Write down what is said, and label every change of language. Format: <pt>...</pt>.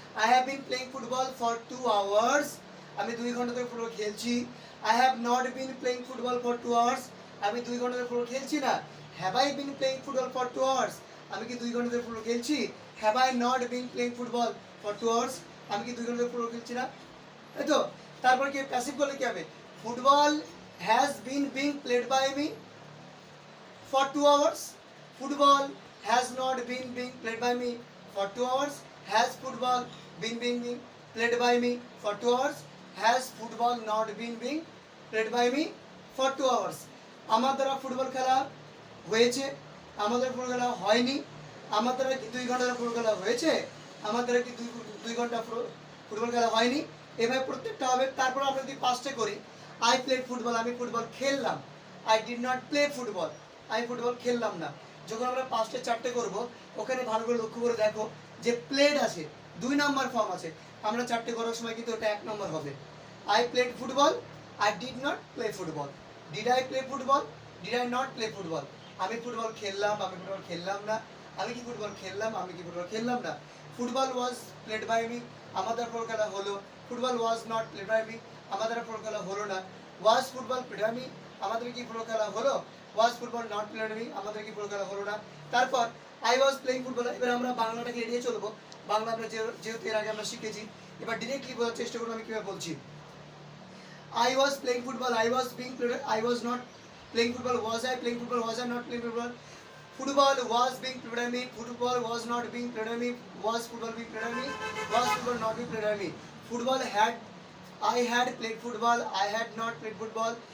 <en>I have been playing football for 2 hours,</en> <bn>আমি 2 ঘন্টা ধরে ফুটবল খেলছি।</bn> <en>I have not been playing football for 2 hours,</en> <bn>আমি 2 ঘন্টা ধরে ফুটবল খেলছি না।</bn> <en>have I been playing football for 2 hours,</en> <bn>আমি কি 2 ঘন্টা ধরে ফুটবল খেলছি।</bn> <en>have I not been playing football for 2 hours,</en> <bn>আমি কি 2 ঘন্টা ধরে ফুটবল খেলছি না, তাই তো। তারপর কি প্যাসিভ করলে কি হবে,</bn> <en>Football has been being played by me for 2 hours, football has not been being played by me for 2 hours, has football been being played by me for 2 hours, has football not been being played by me for 2 hours।</en> <bn>আমার দ্বারা football খেলা হয়েছে, আমাদের football খেলা হয়নি, আমার দ্বারা কি 2 ঘন্টা ফুটবল খেলা হয়েছে, আমার দ্বারা কি 2 ঘন্টা ফুটবল খেলা হয়নি। এভাবে প্রত্যেকটা হবে। তারপর আমরা যদি পাঁচটা করি,</bn> <en>I played football,</en> <bn>আমি ফুটবল খেললাম,</bn> <en>I did not play football,</en> <bn>আমি ফুটবল খেললাম না। যখন আমরা 5টে 4টে করব, ওখানে ভালো করে লক্ষ্য করে দেখো যে প্লেড আছে, 2 নাম্বার ফর্ম আছে। আমরা 4টে করার সময় কিন্তু ওটা 1 নাম্বার হবে।</bn> <en>I played football, I did not play football. Did I play football, did I not play football.</en> <bn>আমি ফুটবল খেললাম, আমি ফুটবল খেললাম না। আমি কি ফুটবল খেললাম, আমি কি ফুটবল খেললাম না।</bn> <en>football was played by me,</en> <bn>আমাদের ফুটবল খেলা হলো।</bn> <en>football was not played by me,</en> <bn>আমাদের ফুটবল খেলা হলো না।</bn> <en>was football played by me,</en> <bn>আমাদের কি ফুটবল খেলা হলো।</bn> <en>was football not played by me,</en> <bn>আমাদের কি ফুটবল খেলা হলো না।</bn> <en>তারপর I was playing football.</en> <bn>এবার আমরা বাংলাটাকে এড়িয়ে চলবো, বাংলা আমরা যেহেতু এর আগে আমরা শিখেছি। এবার ডিরেক্টলি বলার চেষ্টা করবো আমি কিভাবে বলছি।</bn> <en>I was playing football, I was being played, I was not playing football, was I playing football, was I not playing football. Football was being played by me, football was not being played by me, was football being played by me, was football not being played by me. Football had, I had played football, I had not played football.</en>